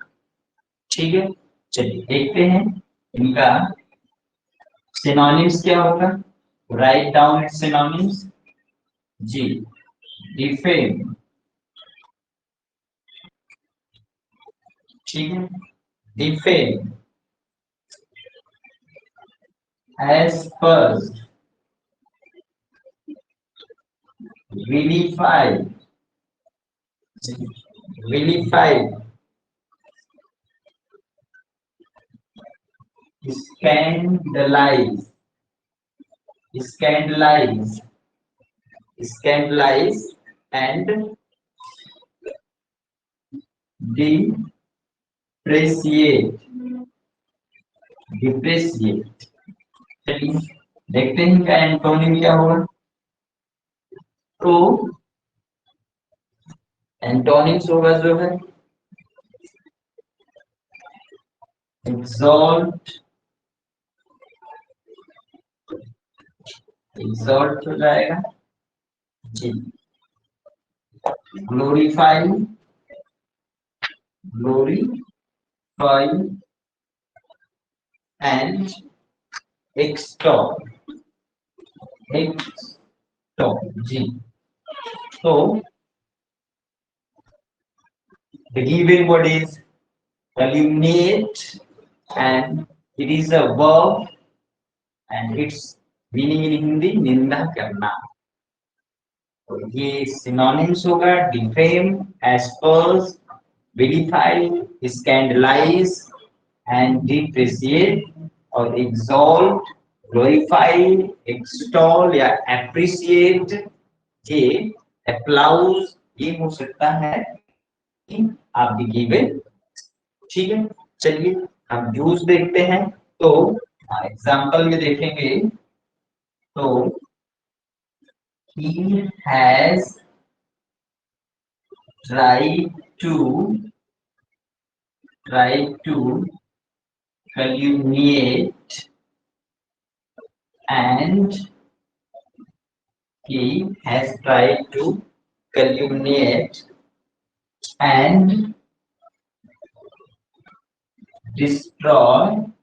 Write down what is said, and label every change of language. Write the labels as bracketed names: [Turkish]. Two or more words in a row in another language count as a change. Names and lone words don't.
[Hindi] ठीक है चलिए देखते हैं इनका सिनोनिम्स क्या होगा। [English] write down its synonyms जी। [Hindi] डिफेम ठीक है, डिफेम, [English] asperse, vilify, vilify, scandalize, scandalize, scandalize and depreciate डिप्रेशिएट। [Hindi] चलिए देखते हैं क्या एंटोनिम क्या होगा। तो एंटोनिम्स होगा जो है एक्सॉल्ट, [English] एक्सॉल्ट [Hindi] हो जाएगा जी, [English] glorify, glorify and extol, extol जी। तो the given word is calumniate and it is a verb and its meaning in हिंदी [Hindi] निंदा करना। तो ये सिनोनिम्स होगा डिफेम, [English] asperse, vilify, scandalize and depreciate और exalt, glorify, extol या appreciate, [Hindi] ये applause ये हो सकता है आप भी गिवन। ठीक है, चलिए हम यूज देखते हैं। तो एग्जांपल में देखेंगे तो [English] he has tried to calumniate and he has tried to calumniate and destroy